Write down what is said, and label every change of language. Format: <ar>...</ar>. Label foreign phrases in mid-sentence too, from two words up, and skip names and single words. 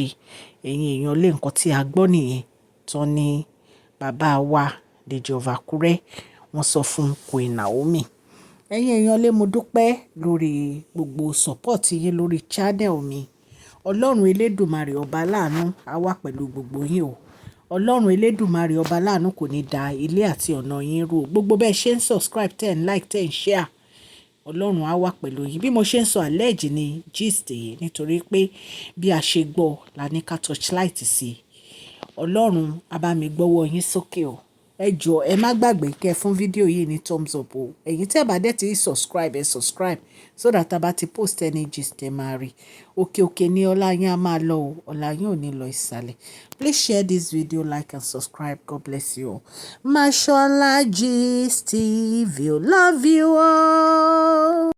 <yo>Ẹ̀yin èèyàn lé nǹkan tí a gbọ́ nìyẹn tán ni bàbá wa Deji Of Akure wọ́n sọ fún Queen Naomi. Ẹ̀yin èèyàn lé mo dúpẹ́ lórí gbogbo support yín lórí channel mi. Ọlọ́run Elédùmarè ọba láàánú á wà pẹ̀lú gbogbo yín o. Ọlọ́run Elédùmarè ọba láàánú kò ní da ilé àti ọ̀nà yín rú. Gbogbo bẹ́ẹ̀ ṣe ń subscribe,</yo> <en>ten like, ten share.</en> <yo>Ọlọ́run á wà pẹ̀lú yín. Bí mo ṣe ń sọ àlẹ́jì ni gist yìí nítorí pé bí a ṣe gbọ́ la ní ká torchlight sí. Ọlọ́run á bá mi gbọ́wọ́ yín sókè o. Ẹ jọ̀ọ́ ẹ má gbàgbé kẹ́ fún fídíò yìí ní</yo> <en>thumbs up</en> <yo>o. Ẹ̀yin tẹ́ bá dẹ̀ ti subscribe, ẹ subscribe</yo> <en>so that</en> <yo>tá bá ti</yo> <en>post any gist</en> <yo>ẹ máa rí. Òkè òkè ni ọlá yín á máa lọ o. Ọlá yín ò ní lọ ìsàlẹ̀.</yo> <en>Please share this video, like and subscribe. God bless you all. Mashola Gist TV, love you all.</en>